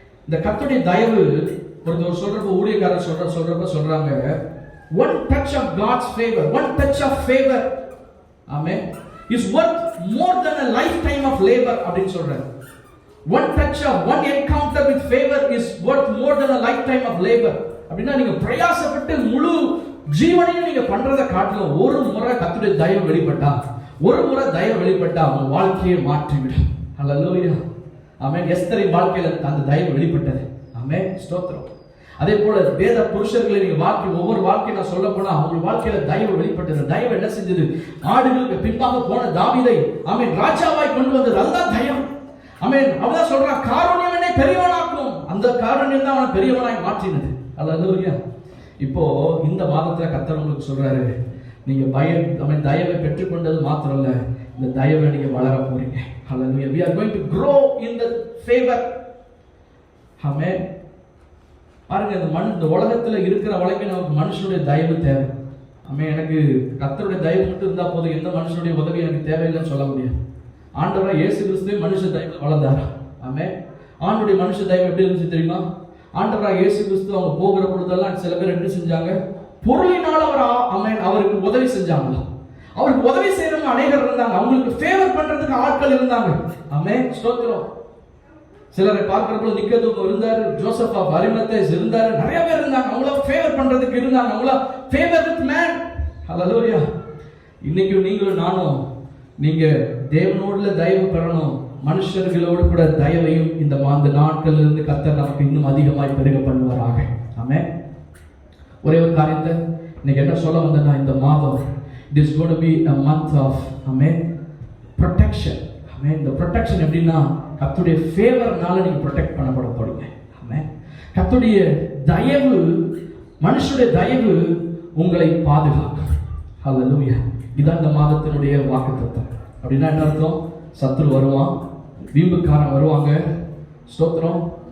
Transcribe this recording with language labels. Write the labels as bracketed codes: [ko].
[ta] இந்த கர்த்தருடைய தயவு ஒருத்தர் சொல்றப்ப, ஊழியக்காரர் சொல்றப்ப சொல்றாங்க, [en] one touch of God's favor, one touch of favor, amen, is worth more than a lifetime of labor [ta] அப்படினு சொல்றாங்க. [en] one touch of one encounter with favor is worth more than a lifetime of labor. [ta] அப்படினா நீங்க பிரயாசப்பட்டு முழு ஜீவனையும் நீங்க பண்றத காட்டிலும் ஒரு முறை கர்த்தருடைய தயவு வெளிப்பட்டா, ஒரு முறை தயவு வெளிப்பட்டா உங்க வாழ்க்கையை மாற்றிவிடும். ஹல்லேலூயா. ஆமென். எஸ்தரின் வாழ்க்கையில அந்த தயவு வெளிப்பட்டது. ஆமென். ஸ்தோத்திரம். அதே போல வேத புருஷர்களை நீங்க ஒவ்வொரு வாழ்க்கையை நான் சொல்ல போனா அவங்க வாழ்க்கையில தயவு வெளிப்பட்டது. தயவு என்ன செஞ்சது? ஆடுகளுக்கு பின்பாக போன தாவீதை ஆமென் ராஜாவாய் கொண்டு வந்தது. அதுதான் தயவு. ஆமென். அவதான் சொல்றான், காருண்யம் என்னை பெரியவனாக்கும். அந்த காருண்யம் தான் அவனை பெரியவனாய் மாற்றினது. அல்லேலூயா. இப்போ இந்த மாதத்துல கர்த்தர் உங்களுக்கு சொல்றாரு, நீங்க தயவை பெற்றுக்கொண்டது மாத்திரம் இல்ல, இந்த தயவை நீங்க வளர போறீங்க. [en] Hallelujah. We are going to grow in the favor. Amen. [ta] பாருங்க, இந்த உலகத்துல இருக்கிற வரைக்கும் நமக்கு மனுஷனுடைய தயவு தேவை. ஆமென். எனக்கு கர்த்தருடைய தயவு மட்டும் இருந்தா போதும், எந்த மனுஷனுடைய உதவி எனக்கு தேவையில்லைன்னு சொல்ல முடியாது. ஆண்டவராய் இயேசு கிறிஸ்துவே மனுஷ தயவு வளர்ந்தாரா? ஆமென். ஆண்டவருடைய மனுஷ தயவு எப்படி இருந்துச்சு தெரியுமா? ஆண்டவராய் இயேசு கிறிஸ்து அவங்க போகிற பொழுதெல்லாம் சில பேர் என்ன செஞ்சாங்க? பொருளினால் அவருக்கு உதவி செஞ்சாங்க. அவருக்கு உதவி செய்யறவங்க அநேகர் இருந்தாங்க. அவங்களுக்கு ஃபேவர் பண்றதுக்கு ஆட்கள் இருந்தாங்க. ஆமென். ஸ்தோத்திரம். சிலரை பார்க்கிறப்போ நிக்கதோம் இருந்தாரு, ஜோசப் ஆஃப் அரிமத்தேஸ் இருந்தாரு, நிறைய பேர் இருந்தாங்க. அவங்கள ஃபேவர் பண்றதுக்கு இருந்தாங்க. அவங்கள ஃபேவர் வித் மேன். ஹல்லேலூயா. இன்னைக்கு நீங்களும் நானும் நீங்க தேவனோடுல தயவு பெறணும். மனுஷர்களோடு கூட தயவையும் இந்த நாட்கள் இருந்து கர்த்தர் நமக்கு இன்னும் அதிகமாய் பெருக பண்ணுவாராக. ஆமென். ஒரே ஒரு காரியத்தை இன்னைக்கு என்ன சொல்ல வந்தேன்னா, இந்த மாதம் [en] it is going to be a month of amen protection. amen. [ta] இந்த protection எப்படின்னா கர்த்தருடைய ஃபேவர்னால நீங்க ப்ரொடெக்ட் பண்ணப்பட போறீங்க. ஆமென். கர்த்தருடைய தயவு, மனுஷனுடைய தயவு உங்களை பாதுகாக்கும். ஹல்லேலூயா. இதான் இந்த மாதத்தினுடைய வாக்குத்தத்தம். அப்படின்னா என்ன அர்த்தம்? சத்துரு வருவான், வீம்புக்காரன் வருவாங்க. ஸ்தோத்திரம்.